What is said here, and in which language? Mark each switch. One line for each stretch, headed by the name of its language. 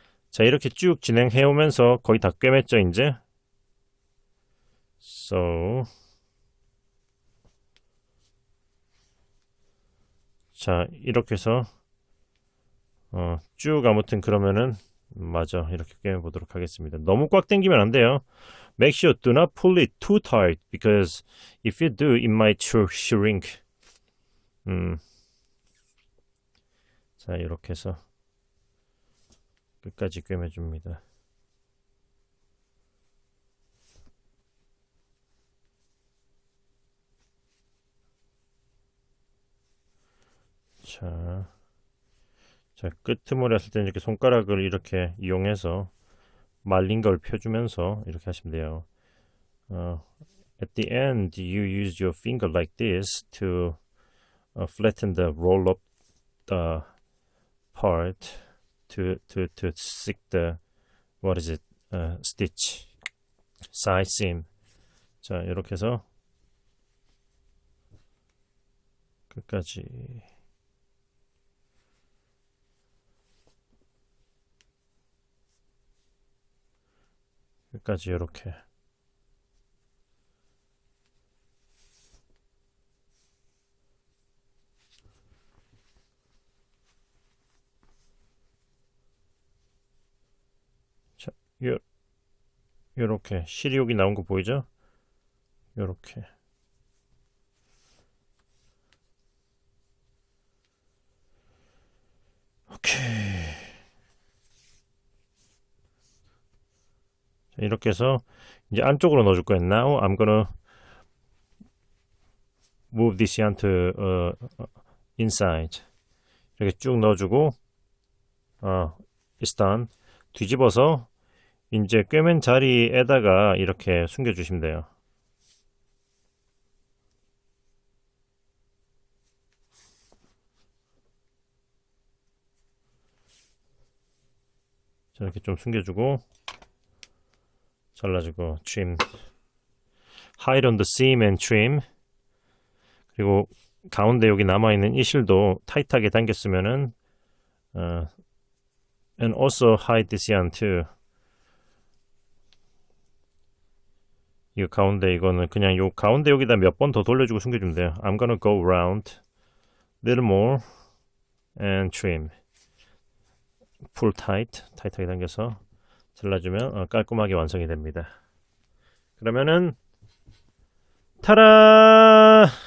Korean: 자, 이렇게 쭉 진행해 오면서 거의 다 꿰맸죠, 이제. So 자, 이렇게 해서 쭉 아무튼 그러면은 맞아, 이렇게 꿰매 보도록 하겠습니다. 너무 꽉 당기면 안 돼요.
English: Make sure do not pull it too tight because if you do, it might shrink.
Korean: 자, 이렇게 해서 끝까지 꿰매 줍니다. 자, 끄트머리 했을 때는 이렇게 손가락을 이렇게 이용해서 말린 걸 펴주면서 이렇게 하시면 돼요.
English: At the end, you use your finger like this to flatten the roll up part to stick the stitch side seam.
Korean: 자, 이렇게 해서 끝까지 이렇게 자, 요렇게 실이 여기 나온 거 보이죠? 요렇게 오케이. 이렇게 해서 이제 안쪽으로 넣어줄 거예요.
English: Now I'm gonna move this yarn to inside.
Korean: 이렇게 쭉 넣어주고
English: It's done.
Korean: 뒤집어서 이제 꿰맨 자리에다가 이렇게 숨겨주시면 돼요. 이렇게 좀 숨겨주고 잘라주고
English: trim, hide on the seam and trim.
Korean: 그리고 가운데 여기 남아있는 이 실도 타이트하게 당겼으면은
English: and also hide this yarn too.
Korean: 이거 가운데 이거는 그냥 요 가운데 여기다 몇 번 더 돌려주고 숨겨주면 돼요.
English: I'm gonna go around little more and trim. Pull tight,
Korean: 타이트하게 당겨서 잘라주면 깔끔하게 완성이 됩니다. 그러면은 타라!